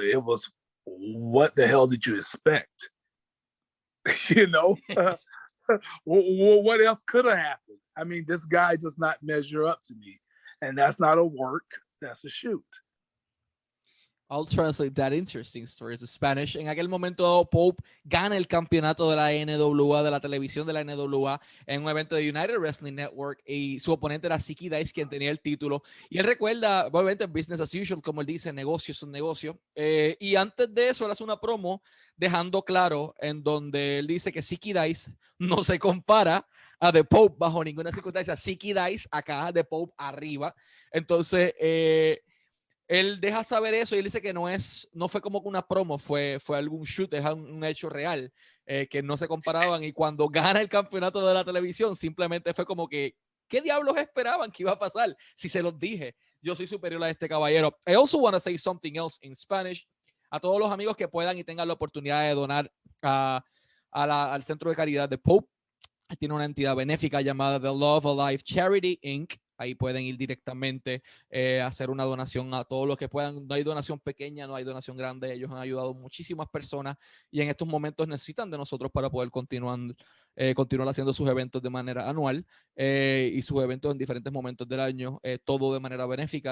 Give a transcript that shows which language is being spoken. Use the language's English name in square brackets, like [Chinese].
[English] It was, what the hell did you expect? What else could have happened? I mean, this guy does not measure up to me. And that's not a work, that's a shoot. I'll translate that interesting story to Spanish. [Spanish] En aquel momento, Pope gana el campeonato de la NWA, de la televisión de la NWA, en un evento de United Wrestling Network, y su oponente era Zicky Dice, quien tenía el título. Y él recuerda, obviamente, [English] business as usual, [Spanish] como él dice, negocio es un negocio. Y antes de eso, él hace una promo dejando claro en donde él dice que Zicky Dice no se compara a The Pope bajo ninguna circunstancia. Zicky Dice acá, The Pope arriba. Entonces, él deja saber eso y él dice que no fue como que una promo, fue algún shoot, es un hecho real, que no se comparaban, y cuando gana el campeonato de la televisión simplemente fue como que, ¿qué diablos esperaban que iba a pasar? Si se los dije, yo soy superior a este caballero. [English] I also want to say something else in Spanish. [Spanish] A todos los amigos que puedan y tengan la oportunidad de donar al centro de caridad de Pope, tiene una entidad benéfica llamada The Love Alive Charity Inc. Ahí pueden ir directamente a hacer una donación a todos los que puedan. No hay donación pequeña, no hay donación grande. Ellos han ayudado muchísimas personas y en estos momentos necesitan de nosotros para poder continuar haciendo sus eventos de manera anual y sus eventos en diferentes momentos del año, todo de manera benéfica.